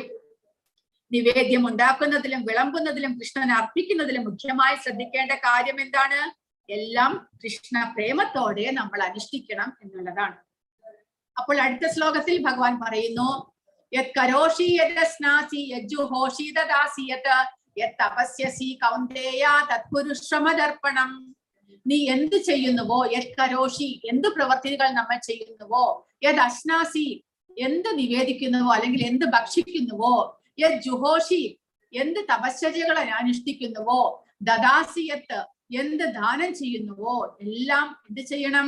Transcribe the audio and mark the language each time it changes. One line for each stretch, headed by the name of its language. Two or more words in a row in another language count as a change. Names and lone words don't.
Malayalam: നിവേദ്യം ഉണ്ടാക്കുന്നതിലും വിളമ്പുന്നതിലും കൃഷ്ണന് അർപ്പിക്കുന്നതിലും മുഖ്യമായി ശ്രദ്ധിക്കേണ്ട കാര്യം എന്താണ്? എല്ലാം കൃഷ്ണ പ്രേമത്തോടെ നമ്മൾ അനുഷ്ഠിക്കണം എന്നുള്ളതാണ്. അപ്പോൾ അടുത്ത ശ്ലോകത്തിൽ ഭഗവാൻ പറയുന്നു,
Sanskrit: യത് കരോഷി യദസ്നാസി യജ്ജുഹോഷി ദദാസി യത് തപസ്യസി കൗന്ദേയ തത്പുരുഷമദർപ്പണം.
Malayalam: നീ എന്ത് ചെയ്യുന്നുവോ,
Sanskrit: യത് കരോഷി
Malayalam: എന്ത് പ്രവർത്തികൾ നമ്മൾ ചെയ്യുന്നുവോ,
Sanskrit: യത് അശ്നാസി
Malayalam: എന്ത് നിവേദിക്കുന്നുവോ അല്ലെങ്കിൽ എന്ത് ഭക്ഷിക്കുന്നുവോ,
Sanskrit: യത് ജുഹോഷി
Malayalam: എന്ത് തപശ്ചര്യകൾ അനുഷ്ഠിക്കുന്നുവോ, ദദാസിയത്ത് എന്ത് ദാനം ചെയ്യുന്നുവോ, എല്ലാം എന്ത് ചെയ്യണം?